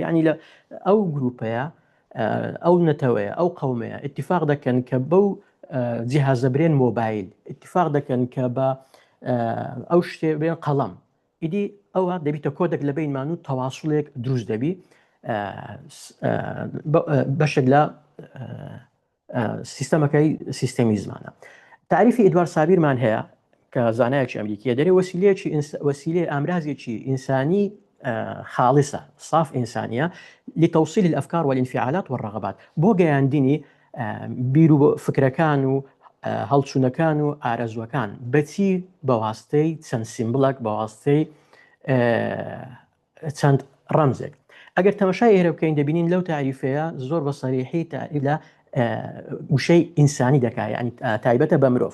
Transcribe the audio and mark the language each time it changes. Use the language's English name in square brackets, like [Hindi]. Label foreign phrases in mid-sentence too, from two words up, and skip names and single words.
[Central Kurdish] یعنی لە ئەو گروپەیە ئەو نەتەوەیە ئەو قەومەیە اتفاق دەکەن کە بەو جیهازە برێن مۆبایل اتفاق دەکەن کە بە ئەو شتێ بێن قەڵەم ئیدی ئەوە دەبیتە کۆدێک لە بینمان و تەواصولێک دروست دەبی بەشێک لە سیستەمەکەی سیستەمی زمانە. تعریفی ئیدوار سابیرمان هەیە کە زانایەکی ئەمریکیە دەرێ وسیلەیەکی ئامرازێکی ئینسانی [Arabic] خالصة صاف إنسانية لتوصيل الأفكار والانفعالات والرغبات [Central Kurdish] بۆ گەیاندنی بیر و فکرەکان و هەڵچوونەکان و ئارەزوەکان بەچی بەواستەی چەند سیمبڵێک بەواستەی چەند ڕەمزێک. ئەگەر تەماشای ئێرە بکەین دەبینین لەو تعریفەیە زۆر بە سەریحی لە وشەی ئینسانی دەکات ینی تایبەتە بە مرۆڤ